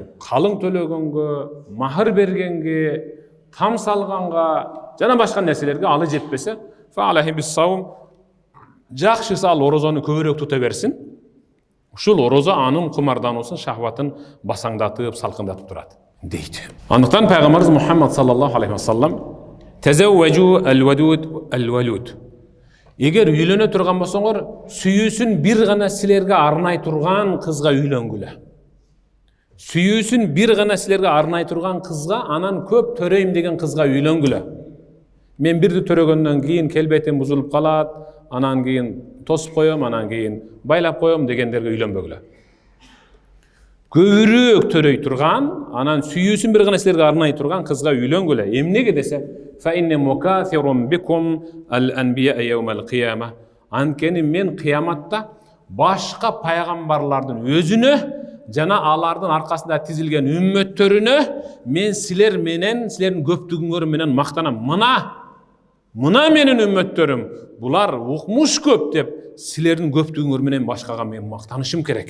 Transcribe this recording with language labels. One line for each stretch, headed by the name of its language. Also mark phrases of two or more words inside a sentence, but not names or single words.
Kyrgyz: Калың төлөгөнгө, махыр бергенге, там салганга жана башка нерселерге алы жетпесе, жакшысы ал орозону көбүрөөк тута берсин. Ушул орозо анын кумардануусун, шахватын басаңдатып, салкындатып турат дейт. Андыктан пайгамбарыбыз Мухаммад
Arabic: صلى الله عليه وسلم: "تزوجوا الودود الولود".
Kyrgyz: Эгер үйлөнө турган болсоңор, сүйүүсүн бир гана силерге арнай турган кызга үйлөнгүлө. Сүйүүсүн бир гана силерге арнай турган кызга, анан көп төрөйм деген кызга үйлөнгүлө. Мен бирди төрөгөндөн кийин келбетим бузулуп калат, анан кийин тосуп коем, анан кийин байлап коем дегендерге үйлөнбөгүлө. Көбүрөөк төрөй турган, анан сүйүүсүн бир гана силерге арнай турган кызга үйлөнгүлө. Эмнеге десе,
Arabic: فإني مكاثر بكم الأنبياء يوم القيامة.
Kyrgyz: Анткени мен кыяматта башка пайгамбарлардын өзүнө жана алардын аркасында тизилген үммөттөрүнө мен силер менен, силердин көптүгүңөр менен мактанам. Мына менин үммөттөрүм, булар укмуш көп деп силердин көптүгүңөр менен башкага мен мактанышым керек.